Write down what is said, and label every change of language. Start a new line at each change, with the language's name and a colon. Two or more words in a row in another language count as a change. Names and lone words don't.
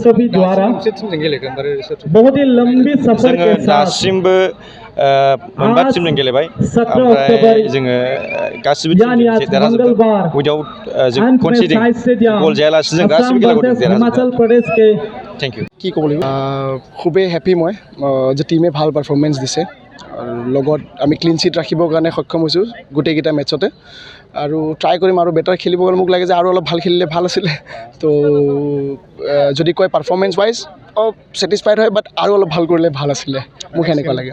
Bodo: जोङो दासिमबो 9 टिमजों गेलेबाय ओमफ्राय जोङो गासिबो टिमजों देरहाजोबदों उइदाउट जों
English: conceding goal
Bodo: जायालासिनो जों गासिबो खेलाखौ देरहाजोबदों।
English: thank you.
Assamese: কি ক'ব লাগিব খুবেই হেপী মই যে টিমে ভাল পাৰফৰ্মেঞ্চ দিছে আৰু লগত আমি
English: clean sheet
Assamese: ৰাখিবৰ কাৰণে সক্ষম হৈছোঁ গোটেইকেইটা মেটচতে আৰু ট্ৰাই কৰিম আৰু বেটাৰ খেলিবৰ কাৰণে। মোক লাগে যে আৰু অলপ ভাল খেলিলে ভাল আছিলে। তো যদি কয়
English: performance wise satisfied
Assamese: হয় বাট আৰু অলপ ভাল কৰিলে ভাল আছিলে মোক সেনেকুৱা লাগে।